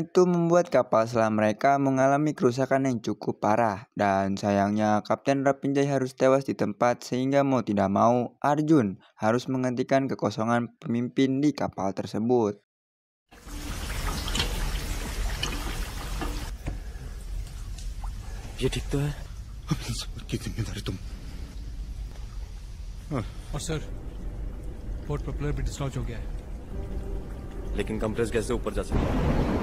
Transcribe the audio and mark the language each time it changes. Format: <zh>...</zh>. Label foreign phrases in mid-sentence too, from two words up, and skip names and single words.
<id>itu membuat kapal selam mereka mengalami kerusakan yang cukup parah. Dan sayangnya Kapten Rapinjai harus tewas di tempat sehingga mau tidak mau Arjun harus menggantikan kekosongan pemimpin di kapal tersebut.</id> <hi>ये ठीक तो है? अपने सफर की जिम्मेदारी तुम। और</hi> <en>sir, port propeller</en> <hi>भी डिस्लॉन्च हो गया है। लेकिन कंप्रेस कैसे ऊपर जा सकता है?</hi>